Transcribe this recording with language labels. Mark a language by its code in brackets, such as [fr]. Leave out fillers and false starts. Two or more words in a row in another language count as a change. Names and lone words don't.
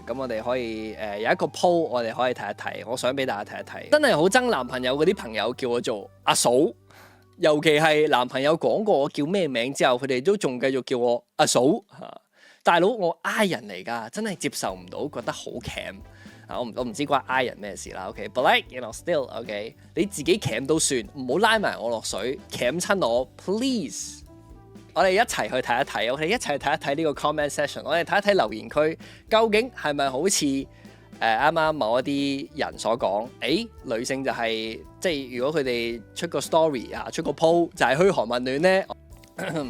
[yue] 咁我哋可以有一個 po， 我哋可以睇一睇。我想俾大家睇一睇。真係好憎男朋友嗰啲朋友叫我做阿嫂，尤其係男朋友講過我叫咩名之後，佢哋都仲繼續叫我阿嫂嚇。大佬，我 I 人嚟㗎，真係接受唔到，覺得好 cam。我唔知關 I 人咩事啦 ， [en] OK，but like you know still OK， [yue] 你自己 cam 都算，唔好拉埋我落水 cam 親我 please。我哋一齊去睇一睇，我哋一齊去睇一睇呢個 [en] comment section， [yue] 我哋睇一睇留言區究竟係咪好似啱啱某一啲人所講，女性就係即係如果佢哋出個 story 啊，出個 po 就係噓寒問暖呢？